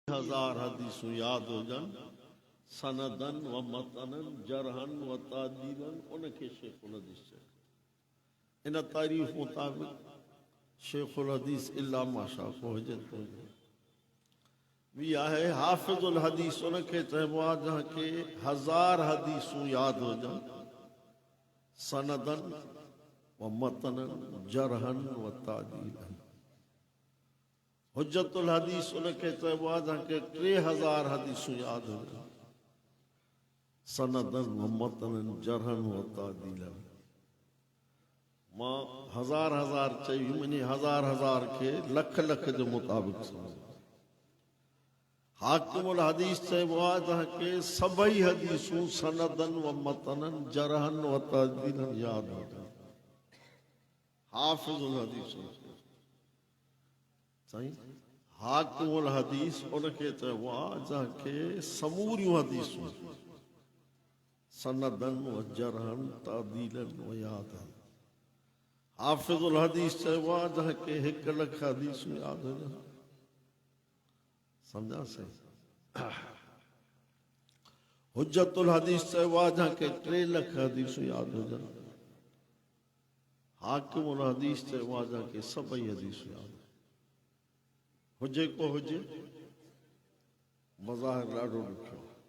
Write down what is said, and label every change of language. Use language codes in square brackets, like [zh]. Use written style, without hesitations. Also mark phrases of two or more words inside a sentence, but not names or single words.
[sd] हजार हदीसूं याद हुजन [ar] سندا و متنا جرحا و تعديلا [sd] उनके [ar] شيخ الحديث [sd] चयो। इन तारीफ़ मुताबिक़ [ar] شيخ الحديث إلا ما شاء [sd] को हुजे तो भी आहे [ar] حافظ الحديث [sd] उनके चइबो आहे जंहिंखे हजार हदीसूं याद हुजन [ar] سندا و متنا جرحا و تعديلا. حجة الحديث [sd] उनके चइबो आहे जंहिंखे 3000 हदीसूं याद हुजन [ar] سندا و متنا جرحا و تعديلا. [sd] मां हजार चई मनी हजार के लख के मुताबिक समझ। [ar] حاكم الحديث [sd] चइबो आहे जंहिंखे सभई हदीसूं [ar] سندا و متنا جرحا و تعديلا [sd] याद हुजन। [ar] حافظ الحديث [sd] साईं [ar] حاكم الحديث [sd] उनके चइबो आहे जंहिंखे समूरियूं हदीसूं [ar] سندا و جرحا تعديلا و [sd] याद आहिनि। [ar] حافظ الحديث [sd] चइबो आहे जंहिंखे 1 लख हदीसूं याद हुजनि। सम्झा साईं। [ar] حجة الحديث [sd] चइबो आहे जंहिंखे 3 लख हदीसूं याद हुजनि। [ar] حاكم الحديث [sd] चइबो आहे जंहिंखे सभई हदीसूं याद हुजे को हुजे मज़ाहिर ॾाढो ॾुखियो।